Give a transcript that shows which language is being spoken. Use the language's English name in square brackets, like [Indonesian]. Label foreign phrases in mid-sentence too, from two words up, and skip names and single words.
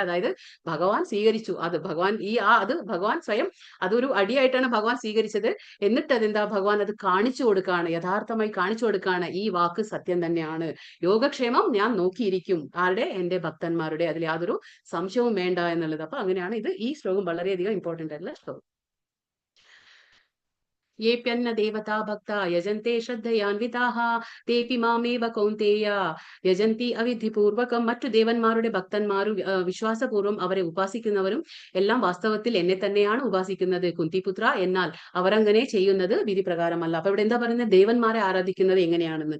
[Malayalam] അതായത് ഭഗവാൻ സ്വീകരിച്ചു, അത് ഭഗവാൻ അത് ഭഗവാൻ സ്വയം അതൊരു അടിയായിട്ടാണ് ഭഗവാൻ സ്വീകരിച്ചത്. എന്നിട്ട് അതെന്താ, ഭഗവാൻ അത് കാണിച്ചു കൊടുക്കാണ്, യഥാർത്ഥമായി കാണിച്ചു കൊടുക്കാണ്, ഈ വാക്ക് സത്യം തന്നെയാണ്, യോഗക്ഷേമം ഞാൻ നോക്കിയിരിക്കും, ആരുടെ, എന്റെ ഭക്തന്മാരുടെ, അതിൽ യാതൊരു സംശയവും വേണ്ട എന്നുള്ളത്. അപ്പൊ അങ്ങനെയാണ് ഇത്, ഈ ശ്ലോകം വളരെയധികം ഇമ്പോർട്ടന്റ് ആയിട്ടുള്ള ശ്ലോകം. [Sanskrit] येऽप्यन्न देवता भक्ता यजन्ते ശ്രദ്ധയാൻവിതാഹ തേപി മാമേവ കൗന്തേയ യജന്തി അവിധിപൂർവകം. [Malayalam] മറ്റു ദേവന്മാരുടെ ഭക്തന്മാരും വിശ്വാസപൂർവ്വം അവരെ ഉപാസിക്കുന്നവരും എല്ലാം വാസ്തവത്തിൽ എന്നെ തന്നെയാണ് ഉപാസിക്കുന്നത് കുന്തിപുത്ര. എന്നാൽ അവരങ്ങനെ ചെയ്യുന്നത് വിധി പ്രകാരമല്ല. അപ്പൊ ഇവിടെ എന്താ പറയുന്നത്, ദേവന്മാരെ ആരാധിക്കുന്നത് എങ്ങനെയാണെന്ന്.